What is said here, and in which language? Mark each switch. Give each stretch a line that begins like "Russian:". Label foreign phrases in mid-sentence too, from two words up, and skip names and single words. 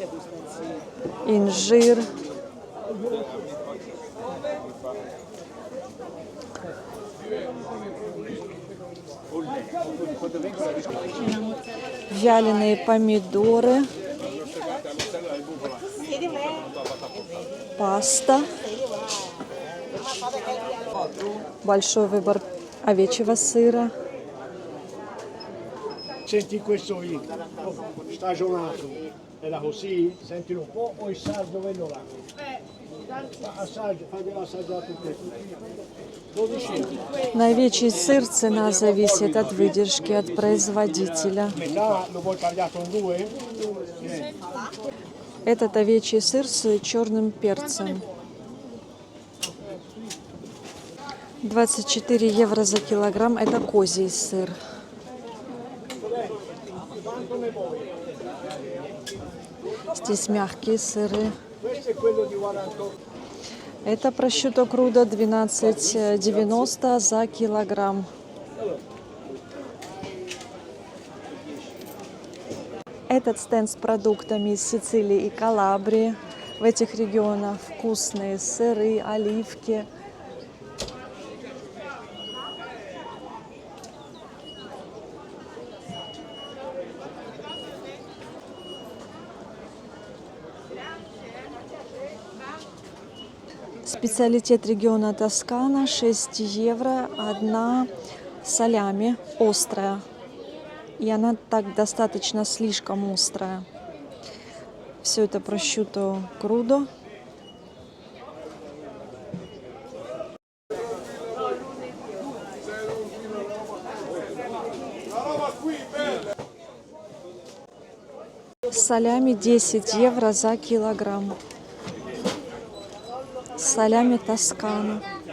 Russian: инжир. Вяленые помидоры. Паста. Большой выбор овечьего сыра.
Italian: Senti questo qui, stagionato, era così? Sentilo un po' o il sardo quello là? Assaggia, fatelo assaggiare tutte. 12 euro.
Russian: На овечий сыр цена зависит от выдержки, от производителя.
Italian: Metà lo vuoi tagliato in due?
Russian: Этот овечий сыр с черным перцем. 24 евро за килограмм. Это козий сыр. Здесь мягкие сыры.
Italian: Questo è quello di 48.
Russian: Это
Italian: prosciutto crudo
Russian: 12,90 за килограмм. Этот стенд с продуктами из Сицилии и Калабрии. В этих регионах вкусные сыры, оливки. Специалитет региона Тоскана, 6 евро, одна салями острая. И она так достаточно слишком острая. Все это
Italian: prosciutto crudo.
Russian: Салями 10 евро за килограмм. Салями Тоскана.